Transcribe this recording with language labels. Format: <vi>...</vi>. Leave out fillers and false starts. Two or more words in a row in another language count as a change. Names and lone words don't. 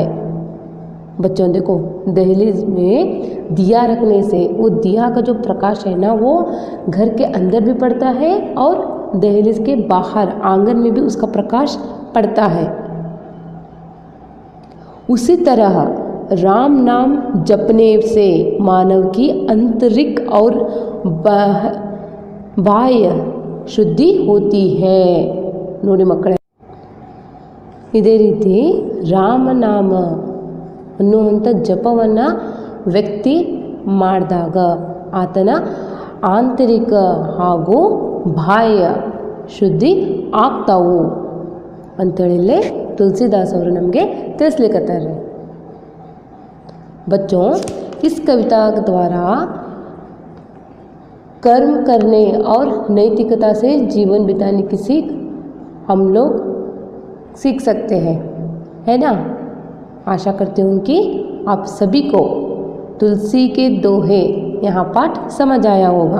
<hi>बच्चों देखो, दहलीज में दिया रखने से वो दिया का जो प्रकाश है ना, वो घर के अंदर भी पड़ता है और दहलीज के बाहर आंगन में भी उसका प्रकाश पड़ता है। उसी तरह राम नाम जपने से मानव की आंतरिक और बाह्य शुद्धि होती है।</hi> <kn>ನೋಡಿ ಮಕ್ಕಳೇ, ಇದೇ ರೀತಿ ರಾಮನಾಮ ಅನ್ನುವಂಥ ಜಪವನ್ನು ವ್ಯಕ್ತಿ ಮಾಡಿದಾಗ ಆತನ ಆಂತರಿಕ ಹಾಗೂ ಬಾಹ್ಯ ಶುದ್ಧಿ ಆಗ್ತಾವು ಅಂಥೇಳಿ ತುಳಸಿದಾಸ್ ಅವರು ನಮಗೆ ತಿಳಿಸ್ಲಿಕ್ಕತ್ತಾರೆ।</kn> <hi>बच्चों इस कविता के द्वारा कर्म करने और नैतिकता से जीवन बिताने की सीख हम लोग सीख सकते हैं, है ना। आशा करती हूँ कि आप सभी को तुलसी के दोहे यहाँ पाठ समझ आया होगा।</hi>